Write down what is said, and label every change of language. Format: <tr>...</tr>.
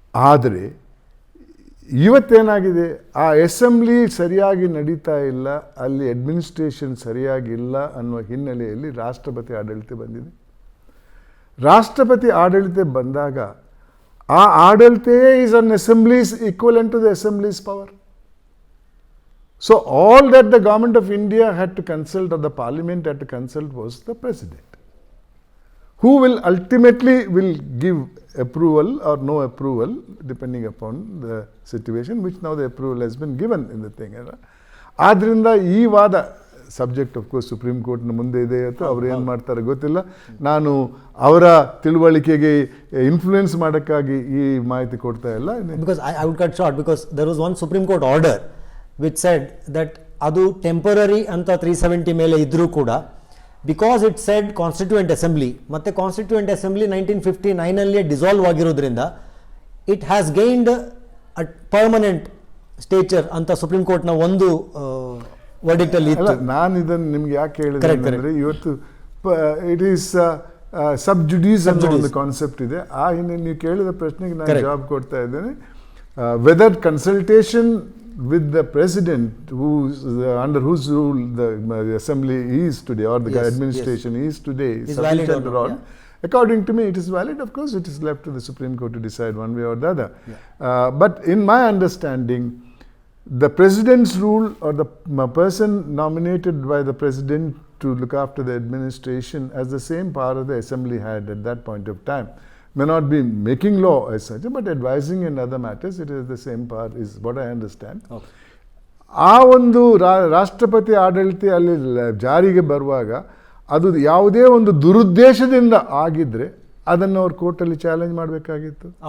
<kn>ಆದರೆ ಇವತ್ತೇನಾಗಿದೆ, ಆ ಅಸೆಂಬ್ಲಿ ಸರಿಯಾಗಿ ನಡೀತಾ ಇಲ್ಲ, ಅಲ್ಲಿ ಅಡ್ಮಿನಿಸ್ಟ್ರೇಷನ್ ಸರಿಯಾಗಿಲ್ಲ ಅನ್ನುವ ಹಿನ್ನೆಲೆಯಲ್ಲಿ ರಾಷ್ಟ್ರಪತಿ ಆಡಳಿತ ಬಂದಿದೆ. ರಾಷ್ಟ್ರಪತಿ ಆಡಳಿತ ಬಂದಾಗ ಆ ಆಡಳಿತವೇ</kn> <en>Is an assemblies equivalent to the assemblies power. So all that the government of India had to consult, or the parliament had to consult, was the president, who will ultimately give approval or no approval depending upon the situation, which now the approval has been given in the thing.</en> <kn>ಆದ್ರಿಂದ ಈ ವಾದ</kn> <en>subject of course</en> <kn>supreme ಕೋರ್ಟ್ನ ಮುಂದೆ ಇದೆ. ಅಥವಾ ಅವ್ರು ಏನು ಮಾಡ್ತಾರೆ ಗೊತ್ತಿಲ್ಲ. ನಾನು ಅವರ ತಿಳುವಳಿಕೆಗೆ ಇನ್ಫ್ಲೂಯೆನ್ಸ್ ಮಾಡೋಕ್ಕಾಗಿ ಈ ಮಾಹಿತಿ ಕೊಡ್ತಾ ಇಲ್ಲ.</kn> <en>because I would cut short, because there was one Supreme Court order which said that</en> <kn>ಅದು ಟೆಂಪರರಿ ಅಂತ 370 ಮೇಲೆ ಇದ್ರೂ ಕೂಡ,</kn> <en>because it said constituent assembly,</en> <kn>ಮತ್ತು ಕಾನ್ಸ್ಟಿಟ್ಯೂಯೆಂಟ್ ಅಸೆಂಬ್ಲಿ 1959 ಡಿಸಾಲ್ವ್ ಆಗಿರೋದ್ರಿಂದ</kn> <en>it has gained a permanent stature</en> <kn>ಅಂತ ಸುಪ್ರೀಂ ಕೋರ್ಟ್ನ ಒಂದು ವರ್ಡಿಕ್ಟ್ ಅಲ್ಲಿ ಇತ್ತು. ನಾನು ಇದನ್ನು ನಿಮ್ಗೆ ಯಾಕೆ ಹೇಳಿದೆ ಅಂದರೆ, ಇವತ್ತು</kn> <en>it is sub judice</en> <kn>ಅನ್ನೋ ಒಂದು ಕಾನ್ಸೆಪ್ಟ್ ಇದೆ. ಆ ಹಿಂದೆ ನೀವು ಕೇಳಿದ ಪ್ರಶ್ನೆಗೆ ನಾನು ಜವಾಬ್ ಕೊಡ್ತಾ ಇದ್ದೇನೆ.</kn> <en>Whether consultation with the president, under whose rule the assembly is today, or the administration is today, is valid or not, according to me it is valid. Of course it is left to the Supreme Court to decide one way or the other. But in my understanding, the president's rule, or the person nominated by the president to look after the administration, has the same power the assembly had at that point of time. May not be making law as such, but advising in other matters, it is the same part, is what I understand. Okay.</en> <kn>ಆ ಒಂದು ರಾಷ್ಟ್ರಪತಿ ಆಡಳಿತ ಅಲ್ಲಿ ಜಾರಿಗೆ ಬರುವಾಗ ಅದು ಯಾವುದೇ ಒಂದು ದುರುದ್ದೇಶದಿಂದ ಆಗಿದ್ದರೆ ಅದನ್ನು ಅವ್ರು ಕೋರ್ಟಲ್ಲಿ ಚಾಲೆಂಜ್ ಮಾಡಬೇಕಾಗಿತ್ತು.</kn>